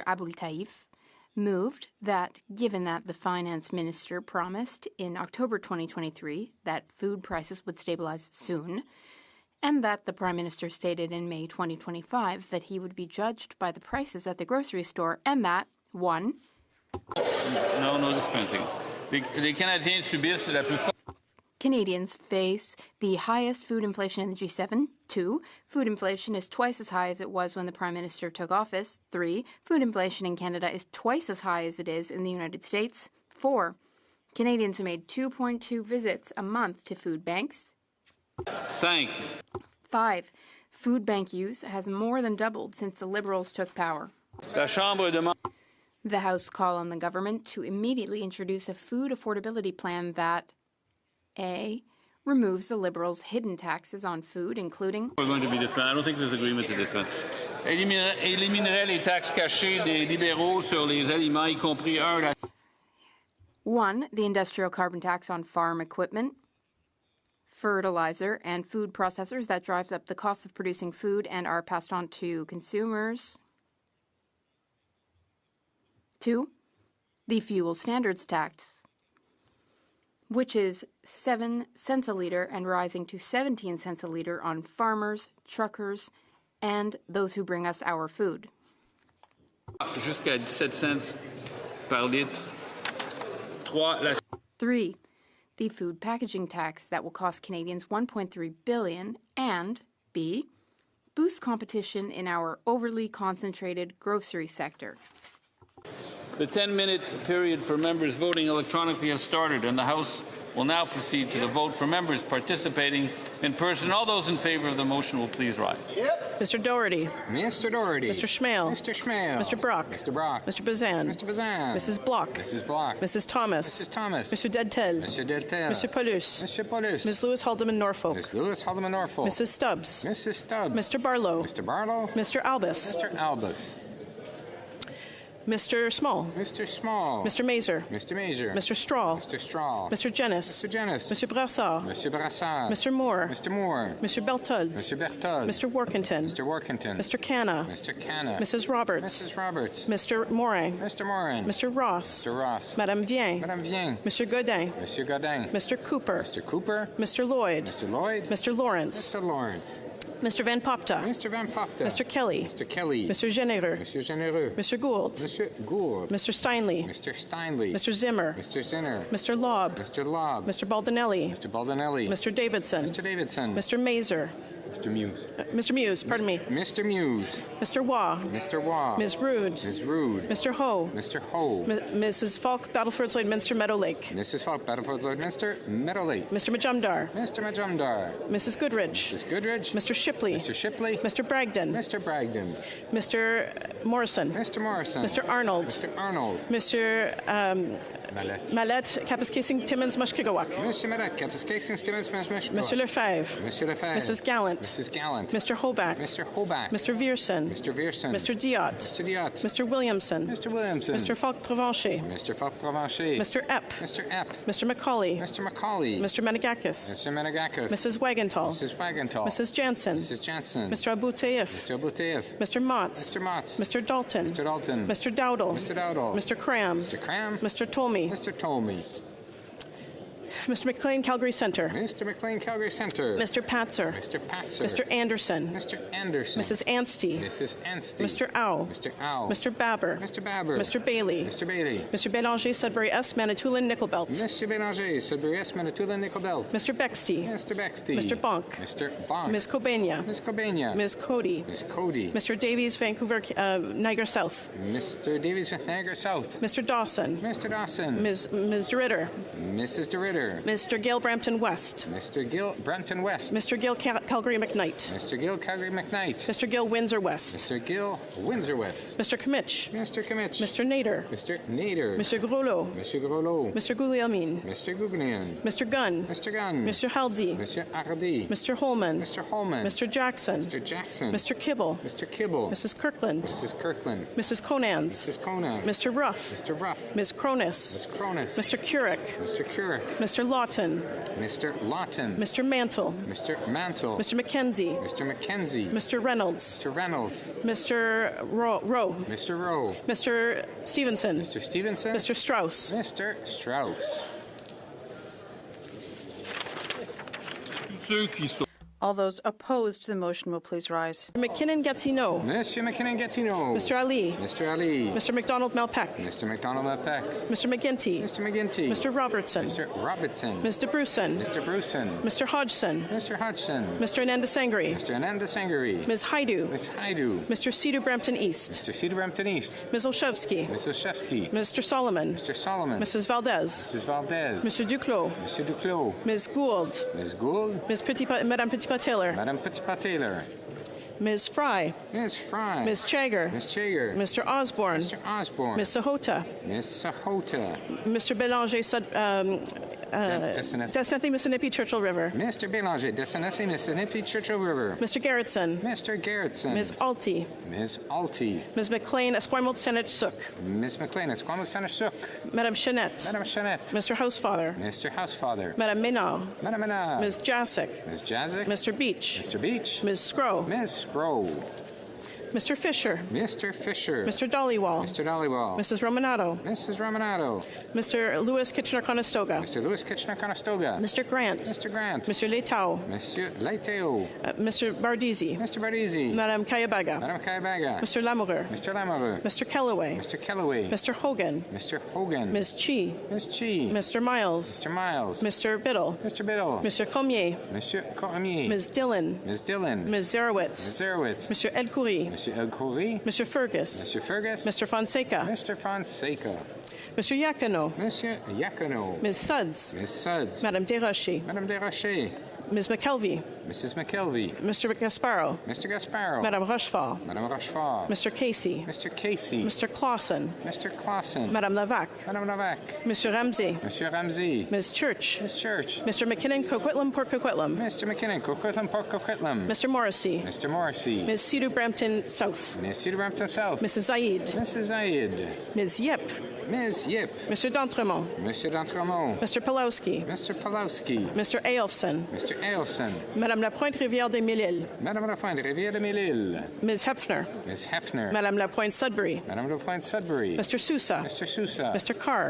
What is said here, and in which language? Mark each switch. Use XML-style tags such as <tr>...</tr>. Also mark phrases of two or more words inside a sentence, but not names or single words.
<en>Aboul Taif, moved that, given that the finance minister promised in October 2023 that food prices would stabilize soon, and that the Prime Minister stated in May 2025 that he would be judged by the prices at the grocery store, and that, 1. No dispensing.</en> <fr>Les Canadiens subissent la plus forte.</fr> <en>Canadians face the highest food inflation in the G7. 2. Food inflation is twice as high as it was when the Prime Minister took office. 3. Food inflation in Canada is twice as high as it is in the United States. 4. Canadians made 2.2 visits a month to food banks. 5. 5. Food bank use has more than doubled since the Liberals took power.</en> <fr>La Chambre demande.</fr> <en>The House call on the government to immediately introduce a food affordability plan that A. Removes the Liberals' hidden taxes on food, including... We're going to be disbanded. I don't think there's agreement to disband.</en> <fr>Éliminerait les taxes cachées des libéraux sur les aliments, y compris</fr> <en>1. The industrial carbon tax on farm equipment, fertilizer, and food processors that drives up the cost of producing food and are passed on to consumers. 2. The fuel standards tax, which is 7 cents a liter and rising to 17 cents a liter on farmers, truckers, and those who bring us our food.</en> <fr>Jusqu'à 17 cents par litre.</fr> <en>3. The food packaging tax that will cost Canadians $1.3 billion, and B. Boost competition in our overly concentrated grocery sector. The 10-minute period for members voting electronically has started, and the House will now proceed to the vote for members participating in person. All those in favor of the motion will please rise. Mr. Doherty. Mr. Doherty. Mr. Schmale. Mr. Schmale. Mr. Brock. Mr. Brock. Mr. Bazan. Mr. Bazan. Mrs. Block. Mrs. Block. Mrs. Thomas. Mrs. Thomas. Mr. Dedtel. Mr. Dedtel. Mr. Paulus. Mr. Paulus. Ms. Lewis Haldeman Norfolk. Ms. Lewis Haldeman Norfolk. Mrs. Stubbs. Mrs. Stubbs. Mr. Barlow. Mr. Barlow. Mr. Albus. Mr. Albus. Mr. Small. Mr. Small. Mr. Mazer. Mr. Mazer. Mr. Straw. Mr. Straw. Mr. Jennis. Mr. Jennis. Mr. Brassard. Mr. Brassard. Mr. Moore. Mr. Moore. Mr. Berthold. Mr. Berthold. Mr. Workington. Mr. Workington. Mr. Canna. Mr. Canna. Mrs. Roberts. Mrs. Roberts. Mr. Morin. Mr. Morin. Mr. Ross. Mr. Ross. Madame Vien. Madame Vien. Mr. Godin. Mr. Godin. Mr. Cooper. Mr. Cooper. Mr. Lloyd. Mr. Lloyd. Mr. Lawrence. Mr. Lawrence. Mr. Van Popta. Mr. Van Popta. Mr. Kelly. Mr. Kelly. Mr. Genereux. Mr. Genereux. Mr. Gould. Mr. Gould. Mr. Steinley. Mr. Steinley. Mr. Zimmer. Mr. Zinner. Mr. Lobb. Mr. Lobb. Mr. Baldinelli. Mr. Baldinelli. Mr. Davidson. Mr. Davidson. Mr. Mazer. Mr. Muse. Mr. Muse, pardon me. Mr. Muse. Mr. Waugh. Mr. Waugh. Ms. Rude. Ms. Rude. Mr. Ho. Mr. Ho. Mrs. Falk, Battleford, Lloydminster, Meadow Lake. Mrs. Falk, Battleford, Lloydminster, Meadow Lake. Mr. Majumdar. Mr. Majumdar. Mrs. Goodrich. Mrs. Goodrich. Mr. Shipley. Mr. Shipley. Mr. Bragdon. Mr. Bragdon. Mr. Morrison. Mr. Morrison. Mr. Arnold. Mr. Arnold. Mr. Mallette, Kapuskasing, Timmins, Mushkegawak. Mr. Mallette, Kapuskasing, Timmins, Mushkegawak. Mr. Lefebvre. Mr. Lefebvre. Mrs. Gallant. Mrs. Gallant. Mr. Hoback. Mr. Hoback. Mr. Vierson. Mr. Vierson. Mr. Diot. Mr. Diot. Mr. Williamson. Mr. Williamson. Mr. Falk Provencher. Mr. Falk Provencher. Mr. Epp. Mr. Epp. Mr. Macaulay. Mr. Macaulay. Mr. Menegakis. Mr. Menegakis. Mrs. Wagenthal. Mrs. Wagenthal. Mrs. Jansen. Mrs. Jansen. Mr. Abouteif. Mr. Abouteif. Mr. Motz. Mr. Motz. Mr. Dalton. Mr. Dalton. Mr. Dowdle. Mr. Dowdle. Mr. Cram. Mr. Cram. Mr. Tolmie. Mr. Tolmie. Mr. McLean, Calgary Centre. Mr. McLean, Calgary Centre. Mr. Patzer. Mr. Patzer. Mr. Anderson. Mr. Anderson. Mrs. Anstey. Mrs. Anstey. Mr. Ow. Mr. Ow. Mr. Babber. Mr. Babber. Mr. Bailey. Mr. Bailey. Mr. Bélanger, Sudbury S, Manitoulin, Nickelbelt. Mr. Bélanger, Sudbury S, Manitoulin, Nickelbelt. Mr. Bexty. Mr. Bexty. Mr. Bonk. Mr. Bonk. Ms. Kobania. Ms. Kobania. Ms. Cody. Ms. Cody. Mr. Davies, Vancouver, Niagara South. Mr. Davies, Niagara South. Mr. Dawson. Mr. Dawson. Ms. DeRitter. Mrs. DeRitter. Leader. Mr. Gill Brampton West. Mr. Gill Brampton West. Mr. Gill Calgary McKnight. Mr. Gill Calgary McKnight. Mr. Gill Windsor West. Mr. Gill Windsor West. Mr. Kimmich. Mr. Kimmich. Mr. Nader. Mr. Nader. Mr. Groslo. Mr. Groslo. Mr. Guglielmin. Mr. Gugnian. Mr. Gunn. Mr. Gunn. Mr. Halsey. Mr. Hardy. Mr. Holman. Mr. Holman. Mr. Jackson. Mr. Jackson. Mr. Kibble. Mr. Kibble. Mrs. Kirkland. Mrs. Kirkland. Mrs. Conans. Mrs. Conan. Mr. Ruff. Mr. Ruff. Ms. Cronus. Ms. Cronus. Mr. Currick. Mr. Currick. Mr. Lawton. Mr. Lawton. Mr. Mantle. Mr. Mantle. Mr. McKenzie. Mr. McKenzie. Mr. Reynolds. Mr. Reynolds. Mr. Rowe. Mr. Rowe. Mr. Stevenson. Mr. Stevenson. Mr. Strauss. Mr. Strauss. All those opposed to the motion will please rise. McKinnon Gatineau. Mr. McKinnon Gatineau. Mr. Ali. Mr. Ali. Mr. McDonald Malpeck. Mr. McDonald Malpeck. Mr. McGinty. Mr. McGinty. Mr. Robertson. Mr. Robertson. Mr. Bruson. Mr. Bruson. Mr. Hodgson. Mr. Hodgson. Mr. Ananda Sangri. Mr. Ananda Sangri. Ms. Haidu. Ms. Haidu. Mr. Cedar Brampton East. Mr. Cedar Brampton East. Ms. Olszewski. Ms. Olszewski. Mr. Solomon. Mr. Solomon. Mrs. Valdez. Mrs. Valdez. Mr. Duclos. Mr. Duclos. Ms. Gould. Ms. Gould. Madame Petitpas-Taylor. Madame Petitpas-Taylor. Ms. Fry. Ms. Fry. Ms. Chager. Ms. Chager. Mr. Osborne. Mr. Osborne. Ms. Sahota. Ms. Sahota. Mr. Belanger, Desnathy, Mississippi, Churchill River. Mr. Belanger, Desnathy, Mississippi, Churchill River. Mr. Garrettson. Mr. Garrettson. Ms. Alty. Ms. Alty. Ms. McLean, Esquimalt, Senate, Sook. Ms. McLean, Esquimalt, Senate, Sook. Madame Chanette. Madame Chanette. Mr. Housefather. Mr. Housefather. Madame Ménard. Madame Ménard. Ms. Jasic. Ms. Jasic. Mr. Beach. Mr. Beach. Ms. Scrow. Ms. Scrow. Mr. Fisher. Mr. Fisher. Mr. Dollywall. Mr. Dollywall. Mrs. Romanato. Mrs. Romanato. Mr. Lewis Kitchener-Conestoga. Mr. Lewis Kitchener-Conestoga. Mr. Grant. Mr. Grant. Mr. Letao. Monsieur Leitao. Mr. Bardisi. Mr. Bardisi. Madame Kayabaga. Madame Kayabaga. Mr. Lamoureux. Mr. Lamoureux. Mr. Kellaway. Mr. Kellaway. Mr. Hogan. Mr. Hogan. Ms. Chi. Ms. Chi. Mr. Miles. Mr. Miles. Mr. Biddle. Mr. Biddle. Mr. Cormier. Monsieur Cormier. Ms. Dillon. Ms. Dillon. Ms. Zerowitz. Ms. Zerowitz. Mr. Elkoury. Monsieur Elkoury. Mr. Fergus. Mr. Fergus. Mr. Fonseca. Mr. Fonseca. Mr. Yakano. Monsieur Yakano. Ms. Suds. Ms. Suds. Madame Desrochers. Madame Desrochers. Ms. McKelvey. Mrs. McKelvey. Mr. Gasparo. Mr. Gasparo. Madame Rochefort. Madame Rochefort. Mr. Casey. Mr. Casey. Mr. Clausen. Mr. Clausen. Madame Lavac. Madame Lavac. Mr. Ramsey. Monsieur Ramsey. Ms. Church. Ms. Church. Mr. McKinnon, Coquitlam, Port Coquitlam. Mr. McKinnon, Coquitlam, Port Coquitlam. Mr. Morrissey. Mr. Morrissey. Ms. Cedar Brampton South. Ms. Cedar Brampton South. Mrs. Zaid. Mrs. Zaid. Ms. Yip. Ms. Yip. Mr. D'Entremont. Mr. D'Entremont. Mr. Pulowski. Mr. Pulowski. Mr. Aelfson. Mr. Aelson. Madame Lapointe, Rivière des Mille-Îles. Madame Lapointe, Rivière des Mille-Îles. Ms. Hefner. Ms. Hefner. Madame Lapointe, Sudbury. Madame Lapointe, Sudbury. Mr. Sousa. Mr. Sousa. Mr. Carr.</en>